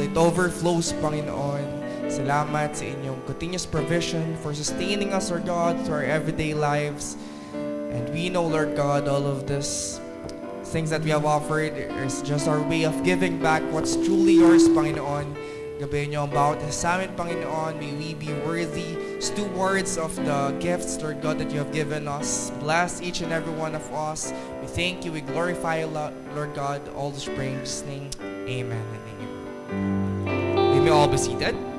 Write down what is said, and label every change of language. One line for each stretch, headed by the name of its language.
English: It overflows, Panginoon. Salamat sa inyong continuous provision for sustaining us, Lord God, through our everyday lives. And we know, Lord God, all of this things that we have offered is just our way of giving back what's truly yours, Panginoon.
Filipino: Gabayan niyo ang bawat sa amin, Panginoon.
English: May we be worthy stewards of the gifts, Lord God, that you have given us. Bless each and every one of us. We thank you. We glorify you, Lord God. All this praise in Jesus' name. Amen and amen. May we all be seated.